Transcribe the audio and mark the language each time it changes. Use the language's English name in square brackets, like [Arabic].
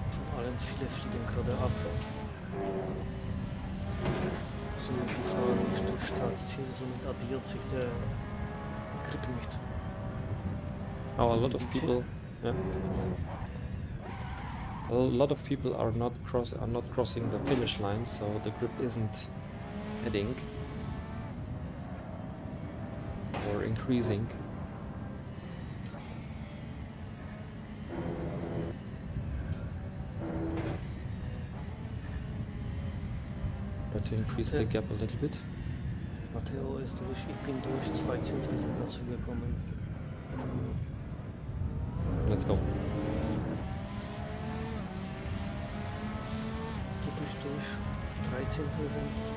[German] Vor allem viele fliegen gerade ab. Somit die Fahrer nicht durch Startziel, somit addiert sich der Grip nicht. [English] Now a lot of people, yeah, a lot of people are not crossing the finish line, so the grip isn't adding or increasing. Try to increase the gap a little bit. [German] Matteo ist durch, ich bin durch, 2 Zehntel sind dazu gekommen. [English] Let's go. [German] Du bist durch, 3 Zehntel sind,